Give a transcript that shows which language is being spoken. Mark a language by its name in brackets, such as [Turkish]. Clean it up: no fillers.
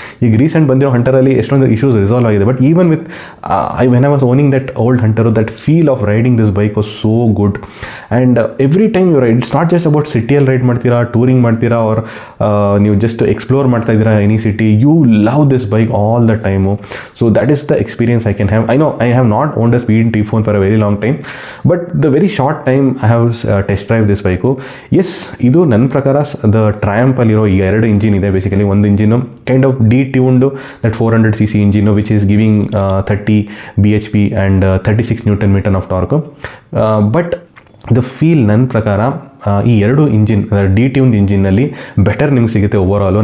[Kannada] ಈಗ ರೀಸೆಂಟ್ ಬಂದಿರೋ ಹಂಟರಲ್ಲಿ ಎಷ್ಟೊಂದು ಇಶ್ಯೂಸ್ ರಿಸಾಲ್ವ್ ಆಗಿದೆ, [English] But even with when I was owning that old Hunter, that feel of riding this bike was so good. And every time you ride, it's not just about [Kannada] ಸಿಟಿಯಲ್ಲಿ ride ಮಾಡ್ತೀರಾ, touring ಮಾಡ್ತೀರಾ, [English] Or ನೀವು just explore ಮಾಡ್ತಾ ಇದ್ದೀರಾ any city, you love this bike all the time. So that is the experience I can have. I know I have not owned a speed T4 for a very long time, but the very short time I have test drive this bike. [Kannada] Yes, ಇದು ನನ್ನ ಪ್ರಕಾರ the ಟ್ರಯಾಂಪಲ್ಲಿರೋ ಈಗ 2 engine ಇದೆ. [English] Basically ಒಂದು engine kind of detuned that 400cc engine which is giving 30 bhp and 36 Nm of torque. [Kannada] But the feel ನನ್ನ ಪ್ರಕಾರ ಈ 2 engine ಡಿಟ್ಯೂನ್ಡ್ ಇಂಜಿನ್ನಲ್ಲಿ better ನಿಮ್ಗೆ ಸಿಗುತ್ತೆ ಓವರಾಲು.